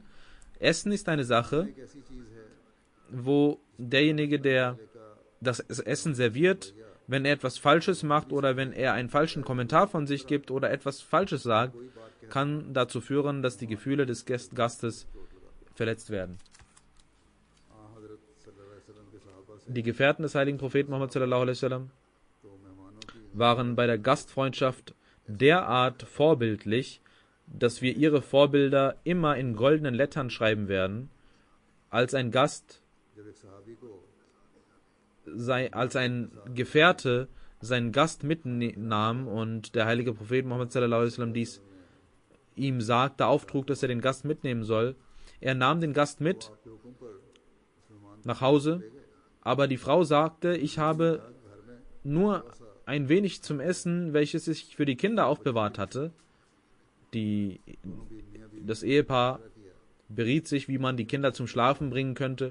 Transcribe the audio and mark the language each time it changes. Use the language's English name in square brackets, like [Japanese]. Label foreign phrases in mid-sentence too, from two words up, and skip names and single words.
[German] Essen ist eine Sache, wo derjenige, der das Essen serviert, wenn er etwas Falsches macht oder wenn er einen falschen Kommentar von sich gibt oder etwas Falsches sagt, kann dazu führen, dass die Gefühle des Gastes verletzt werden. Die Gefährten des heiligen Propheten Muhammad [Arabic] صلى الله عليه وسلم [German] waren bei der Gastfreundschaft derart vorbildlich, dass wir ihre Vorbilder immer in goldenen Lettern schreiben werden, als ein Gast, als ein Gefährte seinen Gast mitnahm und der heilige Prophet Muhammad [Arabic] صلى الله عليه وسلم [German] dies ihm sagte, auftrug, dass er den Gast mitnehmen soll. Er nahm den Gast mit nach Hause, aber die Frau sagte, ich habe nur ein wenig zum Essen, welches ich für die Kinder aufbewahrt hatte. Das Ehepaar beriet sich, wie man die Kinder zum Schlafen bringen könnte.